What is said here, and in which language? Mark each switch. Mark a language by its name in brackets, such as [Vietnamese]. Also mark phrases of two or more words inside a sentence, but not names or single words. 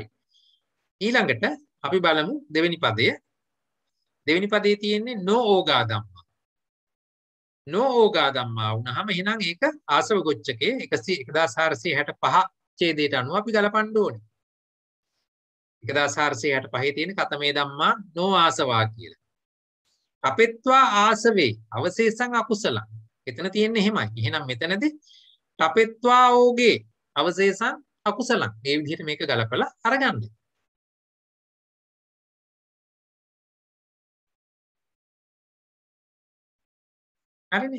[Sinhala] ඊළඟට අපි බලමු දෙවෙනි පදය. දෙවෙනි පදයේ තියෙන්නේ [Pali] නොಓගා ධම්මා. නොಓගා ධම්මා [Sinhala] වුණාම එහෙනම් ඒක ආසව ගොච්චකේ 1465 ඡේදයට අනුව අපි ගලපන්න ඕනේ. 1465 තියෙන [Pali] කතමේ ධම්මා නෝ ආසවා [Sinhala] කියලා. [Pali] අපෙත්වා ආසවේ අවශේෂං අකුසලං. [Sinhala] එතන තියෙන්නේ එහෙමයි. එහෙනම් මෙතනදී [Pali] තපෙත්වා ඕගේ අවශේෂං අකුසලං. [Sinhala] මේ විදිහට මේක ගලපලා අරගන්න. හරිනේ.